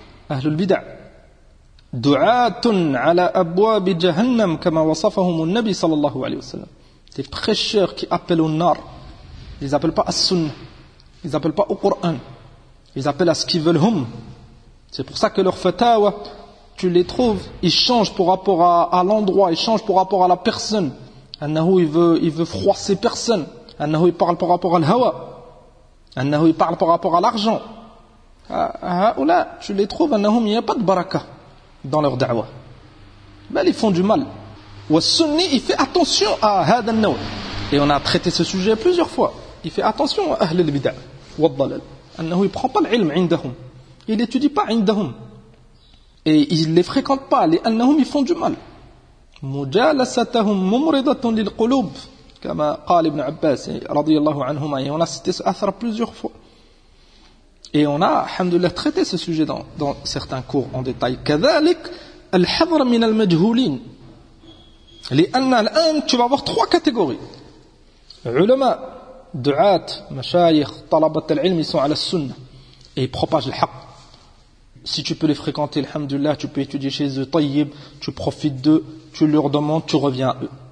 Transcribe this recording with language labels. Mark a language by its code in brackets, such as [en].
[ar] Ahli al-bid'a دعاة على أبواب جهنم كما وصفهم النبي صلى الله عليه وسلم. [fr] Des prêcheurs qui appellent au nar. Ils appellent pas à sunnah. Ils appellent pas au Coran. Ils appellent à ce qu'ils veulent hum. C'est pour ça que leurs fatawa, tu les trouves, ils changent pour rapport à l'endroit, ils changent pour rapport à la personne. Annahu, il veut froisser personne. Annahu, il parle par rapport à l'hawa. Annahu, il parle par rapport à l'argent. Ha'oula, tu les trouves, annahum, il n'y a pas de baraka dans leur da'wa. Mais ils font du mal. Wa sunni, il fait attention à [ar] hadha an-nawa. [fr] Et on a traité ce sujet plusieurs fois. Il fait attention à [ar] ahl al-bid'a wa ad-dalal. [fr] Annahu, il prend pas l'ilm indahum. Il étudie pas indahum. Et il les fréquente pas. Les annahum, ils font du mal. [ar] Mujalasatuhum mumridatun lil-qulub, comme قال ابن عباس رضي الله عنهما. [fr] Et on a cité ce athar plusieurs fois. Et on a, alhamdoulilah, traité ce sujet dans certains cours en détail. [ar] كذلك الحذر من المجهولين. لأن الآن [fr] tu vas avoir trois catégories. Ulama, du'at, mashayikh, talabat al-ilm, ils sont à la sunna. Et ils propagent le haq. Si tu peux les fréquenter, alhamdoulilah, tu peux étudier chez eux, tayyib, tu profites d'eux, tu leur demandes, tu reviens à eux.